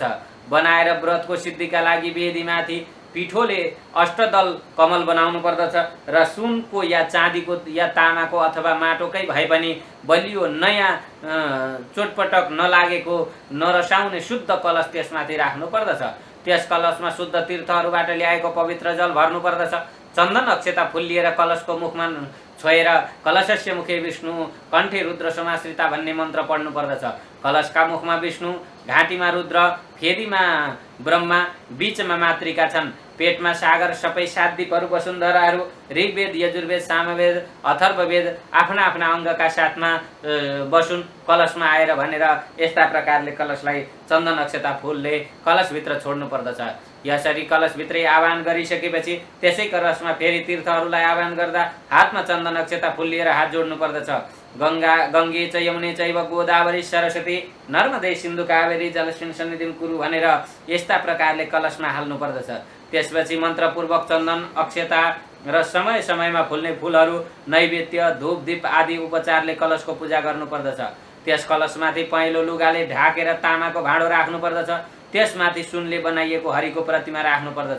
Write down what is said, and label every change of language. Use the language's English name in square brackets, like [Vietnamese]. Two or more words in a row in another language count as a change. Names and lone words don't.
[Nepali] बनाएर व्रतको सिद्धिका लागि वेदीमाथि पिठोले अष्टदल कमल बनाउनु पर्दछ र सुनको या चाँदीको या तामाको अथवा माटोकै भए पनि बलियो नयाँ चोटपटक नलागेको नरसाउने शुद्ध कलश त्यसमाथि राख्नु पर्दछ। त्यस कलशमा शुद्ध तीर्थहरूबाट ल्याएको पवित्र जल भर्नु पर्दछ। चन्दन अक्षता फुल लिएर कलशको मुखमा छोएर [Sanskrit] कलशस्य मुखे विष्णु कण्ठे रुद्र समाश्रिता [Nepali] भन्ने मन्त्र पढ्नु पर्दछ। कलशका मुखमा विष्णु, घाँटीमा रुद्र, फेदीमा ब्रह्मा, बीचमा मातृका छन्। पेटमा सागर, सबै सात दिपहरू वसुन्धराहरू, ऋग्वेद, यजुर्वेद, सामवेद, अथर्ववेद आफ्ना आफ्ना अङ्गका साथमा बसुन् कलशमा आएर भनेर यस्ता प्रकारले कलशलाई चन्दन अक्षता फुलले कलशभित्र छोड्नु पर्दछ। यसरी कलशभित्रै आह्वान गरिसकेपछि त्यसै कलशमा फेरि तीर्थहरूलाई आह्वान गर्दा हातमा चन्दन अक्षता फुल लिएर हात जोड्नु पर्दछ। [Sanskrit] गङ्गे च यमुने चैव गोदावरी सरस्वती नर्मदे सिन्धु कावेरी जलस्मिन् सन्निधिं कुरु [Nepali] भनेर यस्ता प्रकारले कलशमा हाल्नु पर्दछ। त्यसपछि मन्त्रपूर्वक चन्दन अक्षता र समय समयमा फुल्ने फुलहरू, नैवेद्य, धूप दीप आदि उपचारले कलशको पूजा गर्नुपर्दछ। त्यस कलशमाथि पहेँलो लुगाले ढाकेर तामाको भाँडो राख्नु पर्दछ। त्यसमाथि सुनले बनाइएको हरिको प्रतिमा राख्नु पर्दछ।